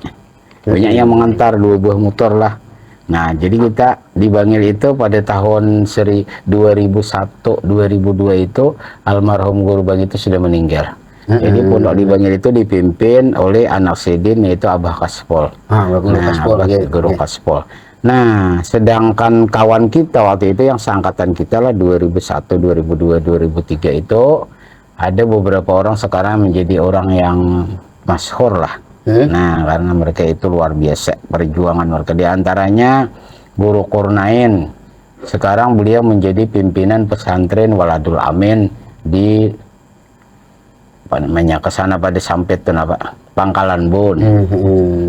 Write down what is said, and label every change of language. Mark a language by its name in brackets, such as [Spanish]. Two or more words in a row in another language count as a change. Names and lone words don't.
[Indonesian] Banyak yang mengantar 2 buah motor lah. Nah, jadi kita di Bangil itu pada tahun 2001-2002 itu almarhum Guru Bangil itu sudah meninggal. Jadi pondok di Bangil itu dipimpin oleh anak Sidin, yaitu Abah Kaspol. Guru Kaspol. Nah, sedangkan kawan kita waktu itu yang seangkatan kita lah 2001, 2002, 2003 itu ada beberapa orang sekarang menjadi orang yang masyhur lah. Nah, karena mereka itu luar biasa perjuangan mereka. Di antaranya Guru Kurnain. Sekarang beliau menjadi pimpinan pesantren Waladul Amin di apa namanya, ke sana pada sampai itu Pangkalan Bun.